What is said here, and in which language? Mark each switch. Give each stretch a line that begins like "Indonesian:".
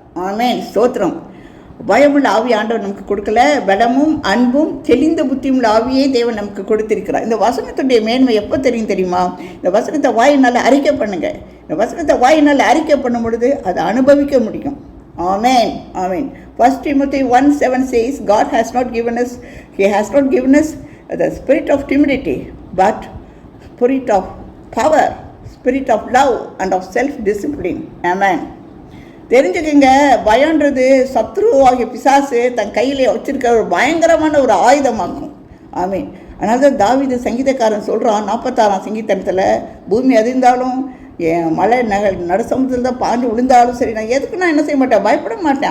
Tamil: ஆமென், ஸ்தோத்திரம். பயமுள்ள ஆவி ஆண்டவர் நமக்கு கொடுக்கல, பலமும் அன்பும் தெளிந்த புத்தியும் உள்ள ஆவியே தேவன் நமக்கு கொடுத்திருக்கிறார். இந்த வசனத்துடைய மேன்மை எப்போ தெரியுமா? இந்த வசனத்தை வாயினால் அறிக்கை பண்ணுங்க. இந்த வசனத்தை வாயினால் அறிக்கை பண்ணும் பொழுது அதை அனுபவிக்க முடியும்.
English: Amen. Amen. 1 Timothy 1:7 says, God has not given us the spirit of timidity, but spirit of power, spirit of love and of self-discipline. Amen.
Tamil: தெரிஞ்சுக்கங்க, பயன்றது சத்ருவாகிய பிசாசு தன் கையில் வச்சிருக்க ஒரு பயங்கரமான ஒரு ஆயுதமாகும். ஆமீன். அதனால தான் தாவீது சங்கீதக்காரன் சொல்கிறான் 46ஆம் சங்கீதத்தில், பூமி அதிர்ந்தாலும் என் மலை நடு சமுத்திரத்தில் தான் பாஞ்சு விழுந்தாலும் சரி, நான் எதுக்கு நான் என்ன செய்ய மாட்டேன், பயப்பட மாட்டேன்.